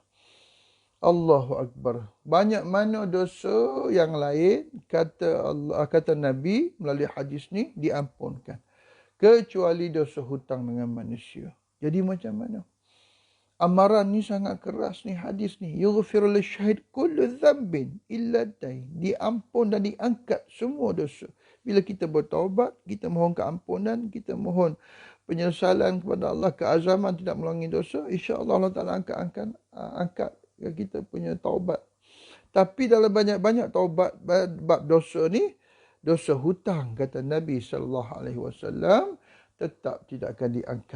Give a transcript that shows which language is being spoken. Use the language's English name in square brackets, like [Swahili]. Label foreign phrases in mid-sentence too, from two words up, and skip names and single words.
[Arabic] الله أكبر. [Malay] Banyak mana dosa yang lain, kata Nabi melalui hadis ni, diampunkan. Kecuali dosa hutang dengan manusia. Jadi macam mana? Amaran ni sangat keras ni, hadis ni. [Arabic] يغفر للشهيد كل ذنب إلا الدين. [Malay] Diampun dan diangkat semua dosa. Bila kita bertaubat, kita mohon keampunan, kita mohon penyesalan kepada Allah, keazaman tidak mengulangi dosa, insya-Allah Allah Taala angkat kita punya taubat. Tapi dalam banyak-banyak taubat bab dosa ni, dosa hutang, kata Nabi SAW, tetap tidak akan diangkat.